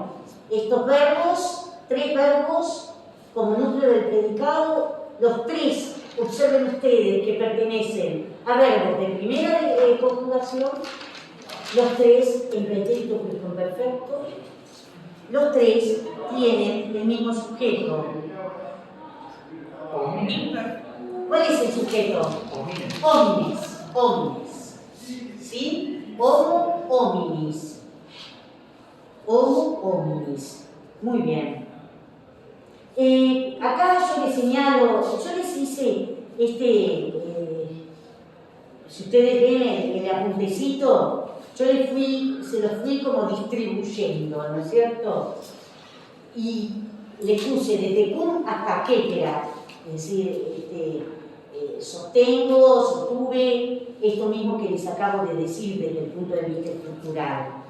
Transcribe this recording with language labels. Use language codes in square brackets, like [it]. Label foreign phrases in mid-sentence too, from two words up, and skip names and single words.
[es] estos verbos, 3 verbos como núcleo del predicado, los 3, observen ustedes, que pertenecen a verbos de primera conjugación, los 3 en pretérito perfecto, los 3 tienen el mismo sujeto. ¿Cuál es el sujeto? [la] Homines, homines. ¿Sí? Homo hominis. Homo hominis. [es] Muy bien. Acá yo les señalo, yo les hice si ustedes ven el apuntecito, yo se los fui como distribuyendo, ¿no es cierto? Y les puse de tecún hasta quétera, es decir, sostengo, sostuve, esto mismo que les acabo de decir desde el punto de vista estructural.